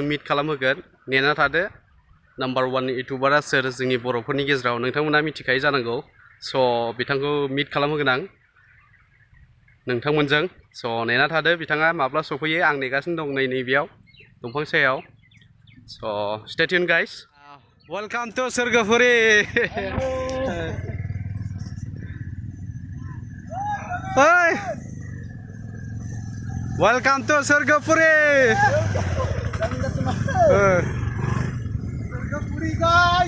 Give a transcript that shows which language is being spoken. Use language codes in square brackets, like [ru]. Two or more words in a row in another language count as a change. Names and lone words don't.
[brx] मिट खालामहोगोन नेना थादो नाम्बार 1 इउटुबारा सोर जोंनि बर'फोरनि गेजेराव नोंथांमोना मिथिखायो जानांगौ स' बिथांखौ मिट खालामहोगोन आं नोंथांमोनजों स' नेना थादो बिथाङा माब्ला सफैयो आं नेगासिनो दं नैबेयाव दंफां सायाव स' [en] stay tune guys welcome to Sqrgwpuri Hey! Welcome to Sqrgwpuri! Sqrgwpuri guys!